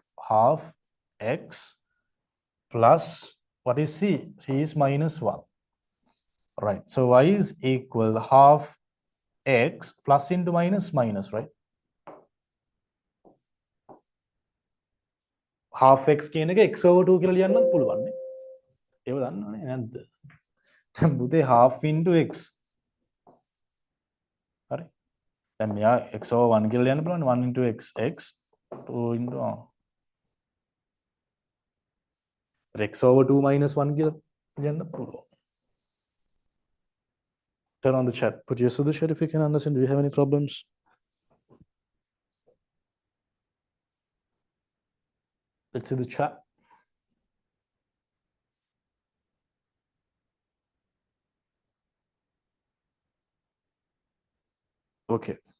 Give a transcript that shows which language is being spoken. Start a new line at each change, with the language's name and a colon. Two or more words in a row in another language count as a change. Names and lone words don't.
English: Half x plus, what is c? C is -1. Right. So y is equal half x plus into minus minus, right? Half x
Sinhala: කියන එක
English: x over 2
Sinhala: කියලා ලියන්නත් පුළුවන් නේ. ඒව දන්නවනේ නැද්ද? දැන් පුතේ
English: half into x.
Sinhala: හරි. දැන් මෙයා
English: x over 1
Sinhala: කියලා ලියන්න පුළුවන්
English: 1 into x x 2 into x over 2 minus 1
Sinhala: කියලා ලියන්න පුළුවන්.
English: Turn on the chat. Put yes to the chat if you can understand. Do you have any problems? Let's see the chat. Okay.